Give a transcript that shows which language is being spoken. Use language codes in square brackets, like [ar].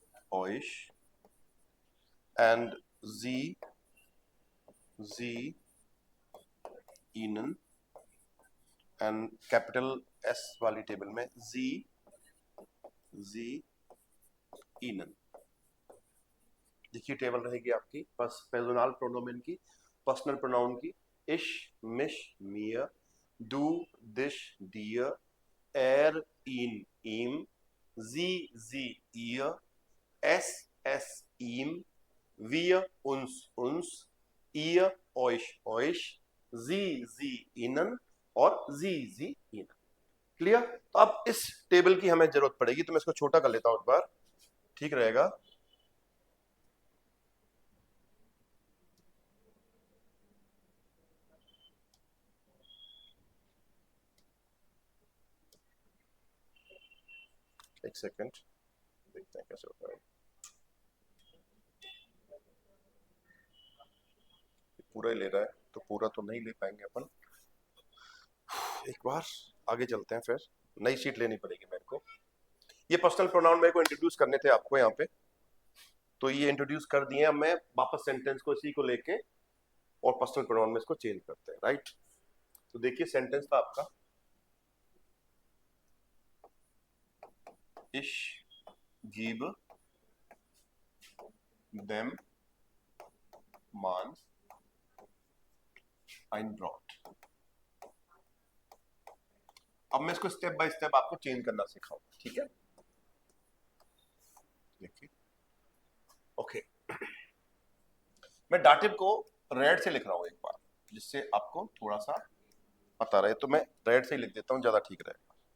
[de] euch, and sie, sie, ihnen, and [hi] capital S वाली table में [de] sie, sie, ihnen। [hi] देखिए table रहेगी आपकी बस पर्सनल प्रोनोमेन की, पर्सनल प्रोनाउन की, इश, मिश, मियर, [de] du, dich, dir, er, ihn, ihm, sie, sie, ihr, es, ihm, wir, uns, ihr, euch, sie, ihnen [hi] और जी ihnen। क्लियर? तो अब इस टेबल की हमें जरूरत पड़ेगी, तो मैं इसको छोटा कर लेता हूं एक बार, ठीक रहेगा। एक सेकंड, देखते हैं कैसे होता है। पूरा ही ले रहा है तो पूरा तो नहीं ले पाएंगे अपन, एक बार आगे चलते हैं, फिर नई शीट लेनी पड़ेगी मेरे को। ये पर्सनल प्रोनाउन मेरे को इंट्रोड्यूस करने थे आपको यहाँ पे, तो ये इंट्रोड्यूस कर दिए। अब मैं वापस सेंटेंस को इसी को लेके और पर्सनल प्रोनाउन में इसको चेंज करते हैं, राइट। तो देखिए सेंटेंस था आपका, [de] ich gebe dem Mann ein Brot। [hi] अब मैं इसको स्टेप बाय स्टेप आपको चेंज करना सिखाऊंगा, ठीक है। देखिए ओके, मैं डाटिव को रेड से लिख रहा हूं एक बार, जिससे आपको थोड़ा सा पता रहे। तो मैं रेड से ही लिख देता हूं, ज्यादा ठीक रहेगा।